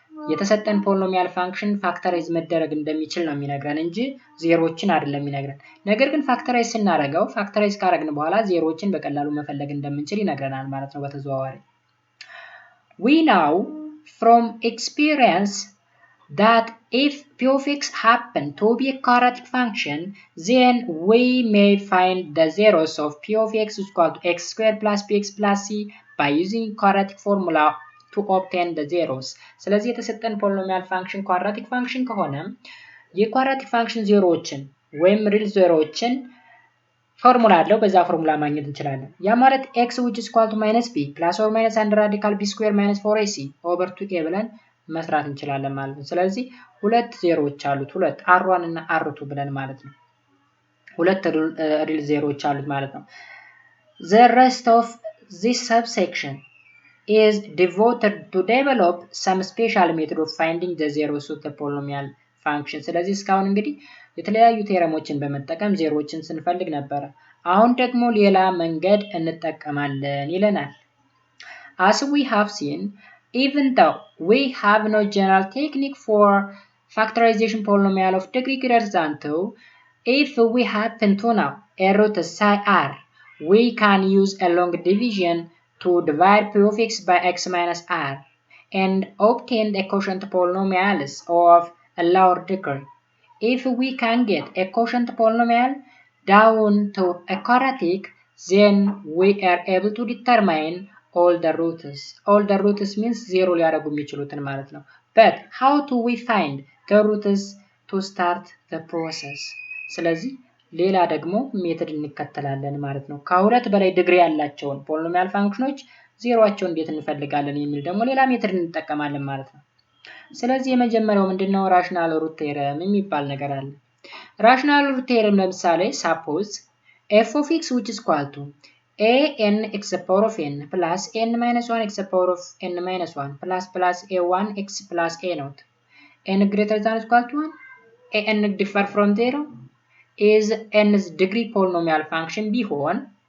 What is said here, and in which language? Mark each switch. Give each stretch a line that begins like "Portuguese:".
Amharic: የተሰጠን ፖሊኖሚያል ፋንክሽን ፋክተራይዝ መደረግ እንደሚችል ነው የሚነግረን እንጂ ዜሮችን አይደለም የሚነግረን። ነገር ግን ፋክተራይዝ ስናደርገው ፋክተራይዝ ካደረግን በኋላ ዜሮችን በቀላሉ መፈለግ እንደምንችል ይነግረናል ማለት ነው በተዘዋዋሪ።
English: We know from experience that if p of x happen to be a quadratic function, then we may find the zeros of p of x is equal to x squared plus px plus c by using quadratic formula to obtain the zeros.
Amharic: ስለዚህ የተሰጠን ፖሊኖሚያል ፋንክሽን ኳድራቲክ ፋንክሽን ከሆነ የኳድራቲክ ፋንክሽን ዜሮዎችን ወይም ሪል ዜሮዎችን ፎርሙላ አለው በዛ ፎርሙላ ማግኘት እንችላለን። ያ ማለት
English: x which is equal to minus b plus or minus under radical b square minus 4ac over 2a
Amharic: ብለን መስራት እንችላለን ማለት ነው። ስለዚህ ሁለት ዜሮዎች አሉት፣ ሁለት r1 እና r2 ብለን ማለት ነው። ሁለት ሪል ዜሮዎች አሉት ማለት ነው።
English: The rest of this subsection is devoted to develop some special method of finding the zeros of the polynomial function.
Amharic: ስለዚህ እስካሁን እንግዲህ የተለያዩ ቴረሞችን በመጠቀም ዜሮዎችን ስንፈልግ ነበር። አሁን ደግሞ ሌላ መንገድ እንጠቀማለን ይለናል።
English: As we have seen, even though we have no general technique for factorization polynomial of degree greater than 2, if we happen to know a root psi r, we can use a long division to divide p of x by x minus r and obtain the quotient polynomials of a lower degree. If we can get a quotient polynomial down to a quadratic, then we are able to determine all the roots. All the roots means zero
Amharic: ሊያደርጉ የሚችሉትን ማለት ነው።
English: But how do we find the roots to start the process?
Amharic: ስለዚህ ሌላ ደግሞ ሜተድ እንከተላለን ማለት ነው። ከሁለት በላይ ዲግሪ ያላቸውን ፖሊኖሚያል ፋንክሽኖች ዜሮአቸውን እንዴት እንፈልጋለን የሚል ደግሞ ሌላ ሜተድ እንጠቀማለን ማለት ነው። ስለዚህ የመጀመሪያው ምንድነው? ራሽናል ሩት ቴረም የሚባል ነገር አለ። ራሽናል ሩት ቴረም ለምሳሌ
English: suppose f of x which is equal to a n x the power of n plus n minus 1 x the power of n minus 1 plus a1 x plus a naught n greater than or equal to 1 a n differ from 0 is n's degree polynomial function
Amharic: ቢሆን